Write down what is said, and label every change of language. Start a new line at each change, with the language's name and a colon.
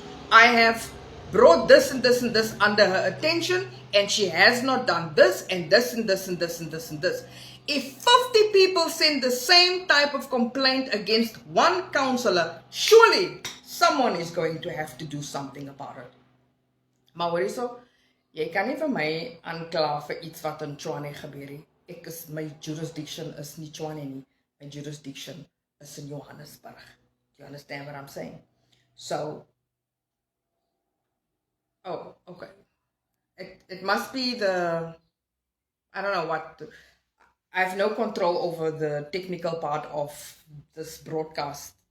English: I have brought this and this and this under her attention, and she has not done this and this and this and this and this and this. If 50 people send the same type of complaint against one councillor, surely someone is going to have to do something about it.
Afrikaans: Maar hoor hierso, jy kan nie vir my aankla vir iets wat in Tshwane gebeur nie.
English: My jurisdiction is
Afrikaans: nie Tshwane nie.
English: My jurisdiction is in Johannesburg. Do you understand what I'm saying? So, oh, okay. It must be the, I don't know what, I have no control over the technical part of this broadcast.